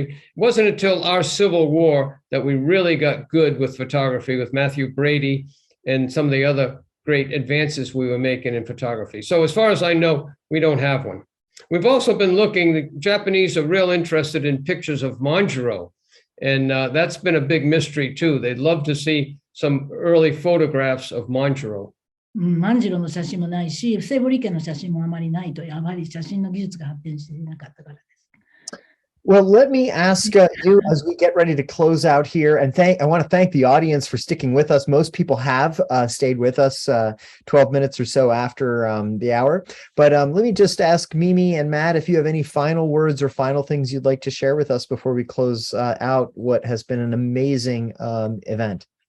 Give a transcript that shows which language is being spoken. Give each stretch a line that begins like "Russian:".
English: It wasn't until our Civil War that we really got good with photography, with Matthew Brady and some of the other great advances we were making in photography. So as far as I know, we don't have one. We've also been looking, the Japanese are real interested in pictures of Manjiro, and that's been a big mystery too. They'd love to see some early photographs of Manjiro.
Japanese: 万次郎の写真もないし、セーボリー家の写真もあまりないと、やはり写真の技術が発展していなかったからです。
English: Well, let me ask you as we get ready to close out here, and I want to thank the audience for sticking with us. Most people have stayed with us 12 minutes or so after the hour. But let me just ask Mimi and Matt if you have any final words or final things you'd like to share with us before we close out what has been an amazing event.